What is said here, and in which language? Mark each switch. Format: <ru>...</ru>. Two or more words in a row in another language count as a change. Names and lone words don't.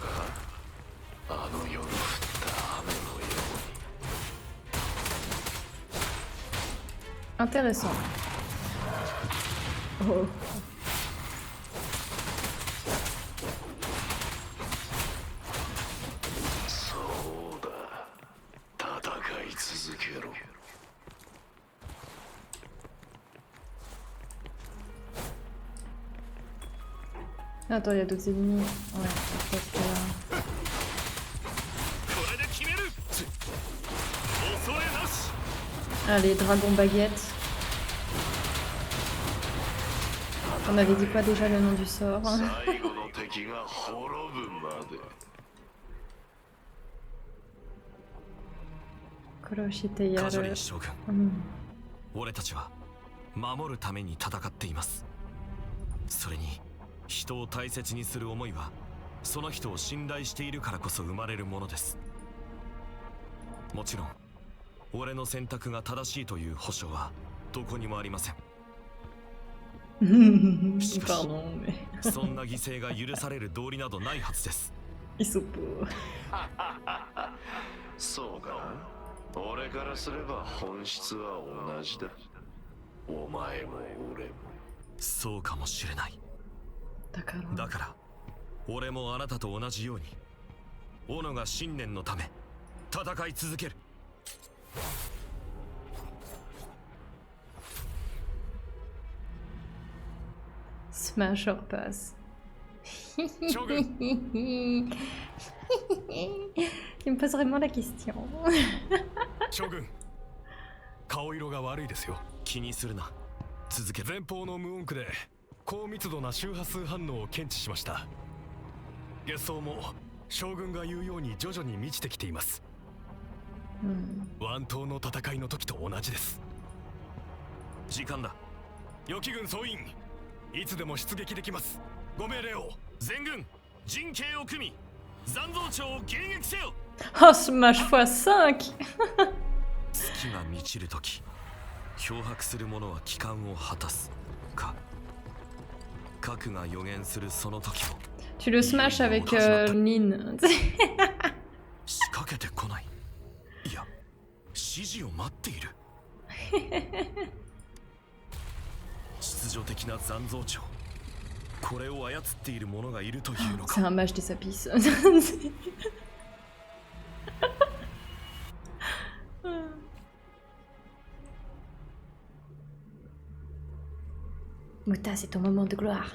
<ja>あの夜降った雨のように。</ja> <fr>Intéressant. Oh.</fr> <ja>そうだ。戦い続けろ。</ja> <fr>Attends, il y a d'autres ennemis. Ouais, peut-être que là.</fr> <ja>これで決める。恐れなし。</ja> <fr>Allez, dragon baguette. On avait dit quoi déjà le nom du sort?</fr> <ja>最後の敵が滅ぶまで。 Kuroshite カジョ yaru. リン将軍、 Hmm. 俺たちは守るために戦っています。それに人を大切にする思いはその人を信頼しているからこそ生まれるものです。もちろん俺の選択が正しいという保証はどこにもありません。</ja> <fr>Pardon, mais</fr> <ja>そんな犠牲が許される道理などないはずです。</ja> <fr>ils sont pauvres.</fr> <ja>そうかな。俺からすれば本質は同じだ。お前も俺も。そうかもしれない。</ja> <fr>D'accord.</fr> <ja>だから俺もあなたと同じように斧が信念のため戦い続ける。</ja> <en>Smash or pass.</en> <ja>将軍</ja> <fr>Il me pose vraiment la question.</fr> <ja>将軍、顔色が悪いですよ。気にするな。続け。前方の無音区で高密度な周波数反応を検知しました。月相も将軍が言うように徐々に満ちてきています。湾島の戦いの時と同じです。時間だ。予期軍総員、いつでも出撃できます。ご命令を。全軍陣形を組み残像町を迎撃せよ。</ja> <fr>Oh, Smash x5!</fr> <ja>月が満ちるとき漂白する者は帰還を果たすか。核が予言するその時も</ja> <fr>Tu le smash avec Nin.</fr> <ja>仕掛けてこない。いや、指示を待っている。秩序的な残像帳。これを操っている者がいるというの</ja> <fr>C'est</fr> <ja>か。</ja> <fr>un mage des sapis. Muta, c'est ton moment de gloire.</fr>